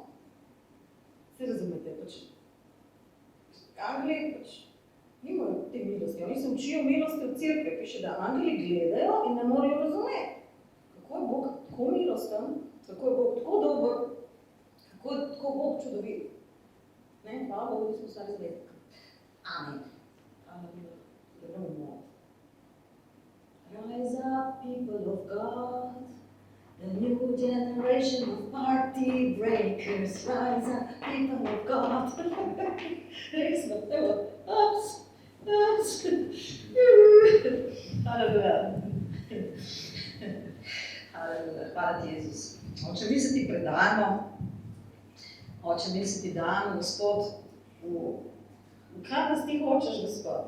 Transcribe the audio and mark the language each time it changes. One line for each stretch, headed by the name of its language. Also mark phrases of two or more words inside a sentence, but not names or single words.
Slovenian: Se razumete, pač, angeli, pač, nimajo te milosti. Oni se učijo milosti od cerkve, piše, da angeli gledajo in ne morajo razumeti. Kako je Bog tako milosten, kako je Bog tako dober, kako je tako Bog čudovit. Ne, hvala Bogu, nismo vsaj zvedki. Amen.
English: Rise up, people of God, the new generation of party breakers. Rise up, people of God.
Slovenian: Res smo, evo, ups. Halleluja. Halleluja, hvala ti, Jezus. Oče, mi se ti predajamo, Oče, mi se ti dajamo, Gospod, v kaj nas ti hočeš, Gospod?